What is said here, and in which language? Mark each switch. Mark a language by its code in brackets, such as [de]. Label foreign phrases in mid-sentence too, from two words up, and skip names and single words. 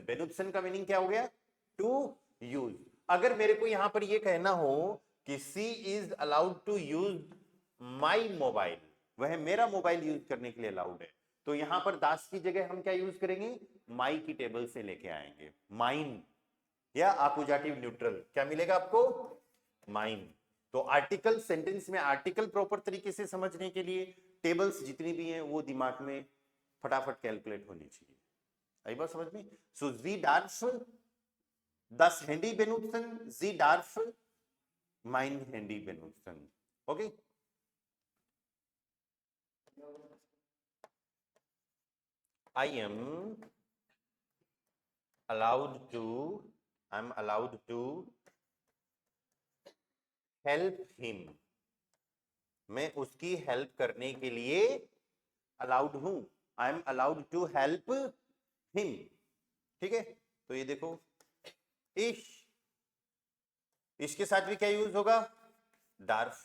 [hi] बेनुत्सन का मीनिंग क्या हो गया, [en] to use. [hi] अगर मेरे को यहां पर ये कहना हो कि [en] she is allowed to use my mobile, [hi] वह मेरा मोबाइल यूज करने के लिए अलाउड है, तो यहां पर दास की जगह हम क्या यूज करेंगे, माई की टेबल से लेके आएंगे, माइन, या आकुजाटिव न्यूट्रल, क्या मिलेगा आपको, माइन। तो आर्टिकल, सेंटेंस में आर्टिकल प्रॉपर तरीके से समझने के लिए टेबल्स जितनी भी हैं वो दिमाग में फटाफट कैलकुलेट होनी चाहिए। आई बात समझ में। [de] sie darf das Handy benutzen, sie darf mein Handy benutzen. [en] Okay? I am allowed to help him. [hi] मैं उसकी हेल्प करने के लिए अलाउड हूं। [en] I am allowed to help him, [hi] ठीक है। तो ये देखो, इश के साथ भी क्या यूज होगा, डार्फ।